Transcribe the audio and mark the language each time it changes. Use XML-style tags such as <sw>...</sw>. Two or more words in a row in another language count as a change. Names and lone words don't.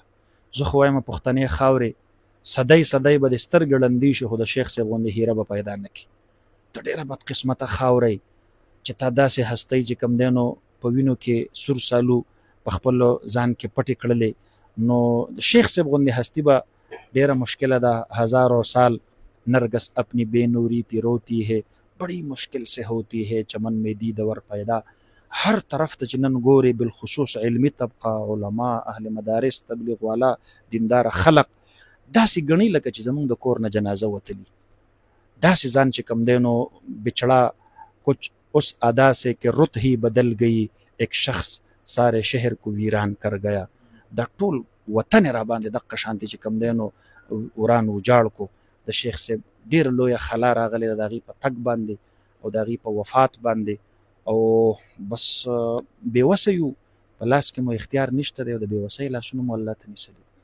<ps>زه خو وایم پښتنې خاورې صدی به د سترګې ړندې شي خو د شیخ صاحب غوندې هیره به پیدا نه کړي. ته ډېره بدقسمته خاورئ چې تا داسې هستۍ چې کوم دی نو په وینو کې سور سالو په خپل ځان کې پټې کړلې، نو د شیخ صاحب غوندې هستي به ډېره مشکله ده.</ps> <ur>هزاروں سال نرگس اپنی بے نوری پی روتی ہے، بڑی مشکل سے ہوتی ہے چمن میں دیدور پیدا.</ur> <ps>هر طرف ته چې نن ګورې بالخصوص علمي طبقه، علما، اهل مدارس، تبلیغ والا، دیندار خلق داسې ګڼي لکه چې زمونږ د کور نه جنازه وتلي، داسې ځان چې کوم دی نو</ps> <ur>بچڑا کچھ اس ادا سے کہ رت ہی بدل گئی ایک شخص سارے شہر کو ویران کر گیا.</ur> <ps>دا ټول وطن را باندې دغه شانتي چې کوم دی نو وران وجاړ کو. د شیخ صاحب ډېر لویه خلا راغلې ده د هغې په تګ باندې او د هغې په وفات باندې، او بس بېوسه یو، په لاس کې مو اختیار نشته دی او د بېوسۍ لاسونه مو الله ته نیسلي.</ps>